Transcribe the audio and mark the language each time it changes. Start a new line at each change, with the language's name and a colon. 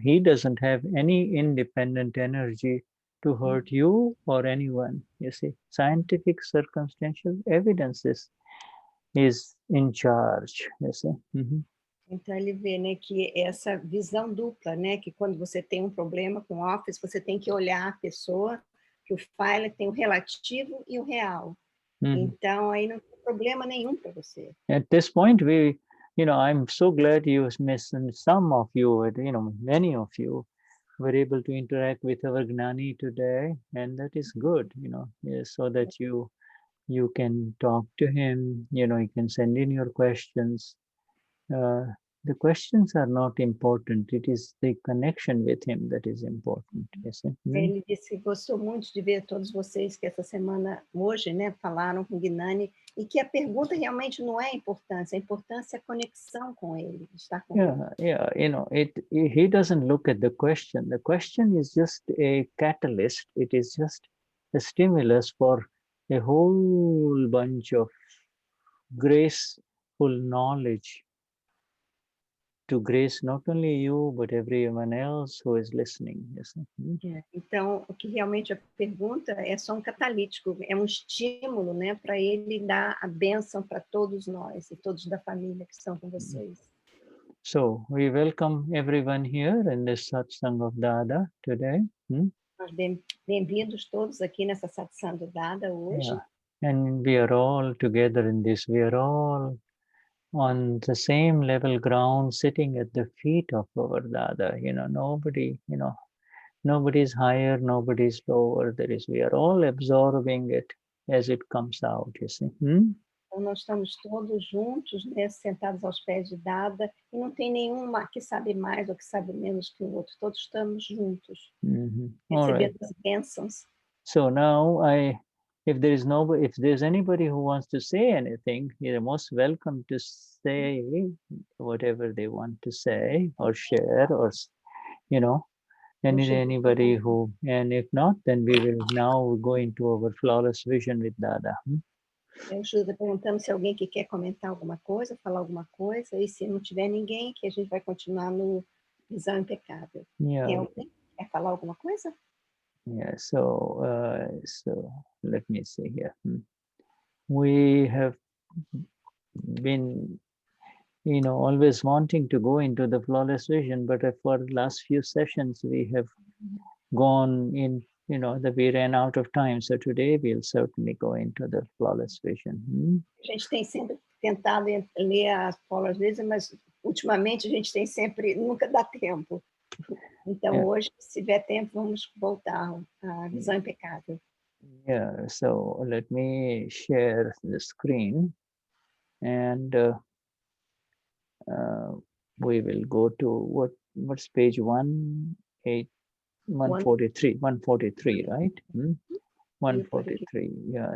English: He doesn't have any independent energy to hurt you or anyone, you see. Scientific circumstantial evidences is in charge, you see.
Portuguese: Então, ele vê, né, que essa visão dupla, né, que quando você tem um problema com o Office, você tem que olhar a pessoa, que o file tem o relativo e o real. Então, aí não tem problema nenhum para você.
English: At this point, I'm so glad some of you, many of you were able to interact with our Gnani today, and that is good, so that you can talk to him, you can send in your questions. The questions are not important. It is the connection with him that is important. Yes.
Portuguese: Ele disse que gostou muito de ver todos vocês que essa semana, hoje, né, falaram com o Gnani, e que a pergunta realmente não é a importância é a conexão com ele, estar com ele.
English: He doesn't look at the question. The question is just a catalyst. It is just a stimulus for a whole bunch of graceful knowledge to grace not only you, but everyone else who is listening. Yes.
Portuguese: Então, o que realmente a pergunta é só um catalítico, é um estímulo, né, para ele dar a bênção para todos nós e todos da família que estão com vocês.
English: So we welcome everyone here in this satsang of Dada today.
Portuguese: Nós bem-vindos todos aqui nessa satsang do Dada hoje.
English: Yeah. And we are all together in this. We are all on the same level ground, sitting at the feet of our Dada. Nobody, nobody's higher, nobody's lower. We are all absorbing it as it comes out, you see.
Portuguese: Então, nós estamos todos juntos, né, sentados aos pés de Dada, e não tem nenhum que sabe mais ou que sabe menos que o outro. Todos estamos juntos, recebendo as bênçãos.
English: So now, if there's anybody who wants to say anything, you're most welcome to say whatever they want to say or share, or anybody who. And if not, then we will now go into our flawless vision with Dada.
Portuguese: Eu Shuddha perguntando se alguém que quer comentar alguma coisa, falar alguma coisa, e se não tiver ninguém, que a gente vai continuar no visão impecável.
English: Yeah.
Portuguese: Tem alguém que quer falar alguma coisa?
English: Yeah, so let me see here. We have been, always wanting to go into the flawless vision, but for the last few sessions, we have gone in, that we ran out of time. So today we'll certainly go into the flawless vision.
Portuguese: A gente tem sempre tentado ler as
English: flawless vision,
Portuguese: mas ultimamente a gente tem sempre, nunca dá tempo. Então hoje, se tiver tempo, vamos voltar à visão impecável.
English: Yeah, so let me share the screen, and we will go to what's page 143, right? 143. Yeah.